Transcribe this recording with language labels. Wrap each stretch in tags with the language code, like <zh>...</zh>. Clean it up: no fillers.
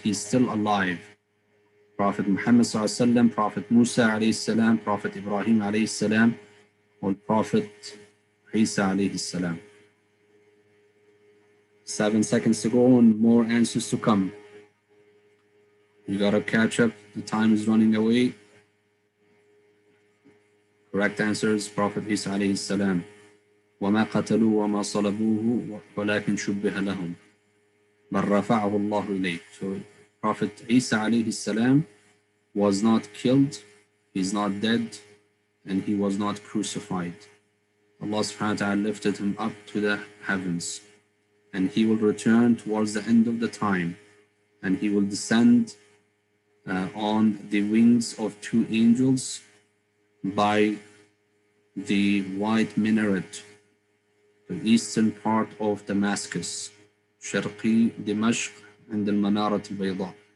<en>He's still alive. Prophet Muhammad sallallahu alaihi wasallam, Prophet Musa alayhi salam, Prophet Ibrahim alayhi salam, or Prophet Isa alayhi salam. 7 seconds to go and more answers to come. You gotta catch up. The time is running away. Correct answer is Prophet Isa alayhi salam.</en> <ar>وما قتلوه وما صلبوه ولكن شبه لهم بل رفعه الله إليه.</ar> <en>So Prophet Isa alayhi salam was not killed, he's not dead, and he was not crucified. Allah subhanahu wa ta'ala lifted him up to the heavens, and he will return towards the end of the time, and he will descend on the wings of 2 angels by the white minaret, the eastern part of Damascus, Sharqi Dimashq and the Manarat al-Bayda.</en>